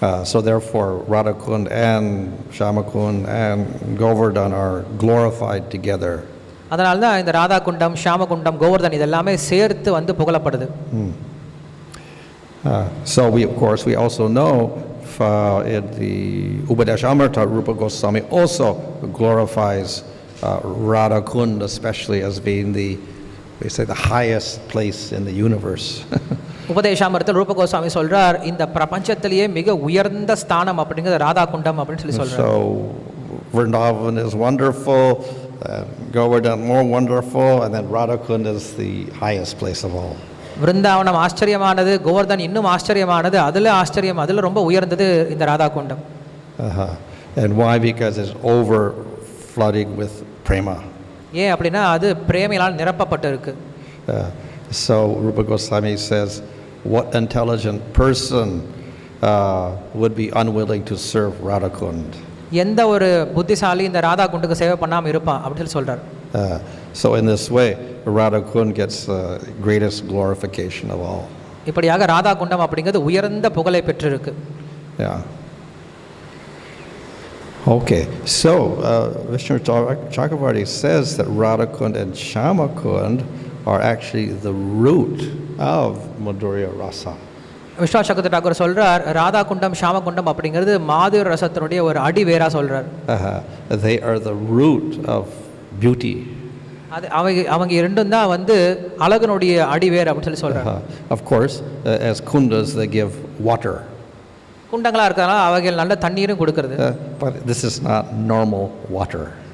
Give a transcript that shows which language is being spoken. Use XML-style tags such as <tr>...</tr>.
<en>So therefore Radha Kund and Shama Kund and Govardhan are glorified together.</en> <ta>அதனால தான் இந்த ராதா குண்டம் ஷாம குண்டம் கோவர்தன் இதெல்லாமே சேர்த்து வந்து புகழப்படுது.</ta> <en>So we also know in the Upadeshamrita, Rupa Goswami also glorifies Radha Kund especially as being they say the highest place in the universe.</en> <ta>உபதேசாமிரத்தில் ரூப கோஸ்வாமி சொல்றார், இந்த பிரபஞ்சத்திலேயே மிக உயர்ந்த ஸ்தானம் அப்படிங்கிறது ராதா குண்டம் அப்படின்னு சொல்லி சொல்றார்.</ta> <en>So Vrindavan is wonderful, Govardhan more wonderful, and then Radha Kund is the highest place of all.</en> <ta>விருந்தாவனம் ஆச்சரியமானது, கோவர்தன் இன்னும் ஆச்சரியமானது, அதுல ரொம்ப உயர்ந்தது இந்த ராதா குண்டம்.</ta> <en>And why? Because it's over flooding with prema.</en> <ta>ஏன் அப்படின்னா அது பிரேமையால் நிரப்பப்பட்டு இருக்கு.</ta> <en>So Rupa Goswami says, what intelligent person would be unwilling to serve Radha Kund?</en> <ta>எந்த ஒரு புத்திசாலி இந்த ராதா குண்டுக்கு சேவை பண்ணாம இருப்பான் அப்படின்னு சொல்றார்.</ta> <en>So in this way, Radha Kund gets the greatest glorification of all.</en> <ta>இப்படியாக ராதா குண்டம் அப்படிங்கிறது உயர்ந்த புகழை பெற்றிருக்கு.</ta> <en>Yeah. Okay, so Vishnu Chakravarti says that Radha Kund and Shama Kund are actually the root of Madhurya Rasa.</en> <ta>Vishnu சக்கரவர்த்தி டாக்கூர் சொல்றார், ராதா குண்டம் ஷாம குண்டம் அப்படிங்கிறது மாதுரி ரசத்தினுடைய ஒரு அடி வேரா சொல்றார்.</ta> <en>They are the root of beauty.</en> <ta>அது அவங்க இரண்டும் தான் வந்து அழகுனுடைய அடி வேர் அப்படின்னு சொல்லி சொல்றாங்க.</ta> <en>Of course, as kundas they give water.</en> <ta>குண்டங்களா இருக்கறனால அவைகள் நல்ல தண்ணீரும் கொடுக்கிறது.</ta> <en>But this is not normal water.</en>